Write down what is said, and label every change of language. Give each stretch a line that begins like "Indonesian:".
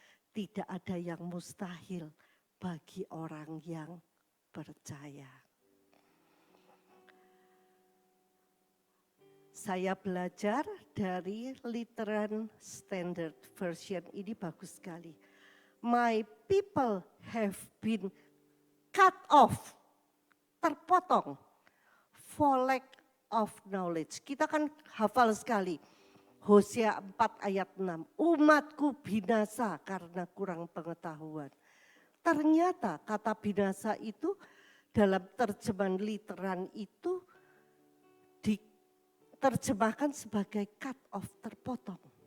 Indonesian: Tidak ada yang mustahil bagi orang yang percaya. Saya belajar dari Literan Standard Version, ini bagus sekali.
English: My people have been cut off,
Indonesian: terpotong,
English: for lack of knowledge.
Indonesian: Kita kan hafal sekali. Hosea 4 ayat 6. Umatku binasa karena kurang pengetahuan. Ternyata kata binasa itu dalam terjemahan literan itu diterjemahkan sebagai
English: cut off,
Indonesian: terpotong.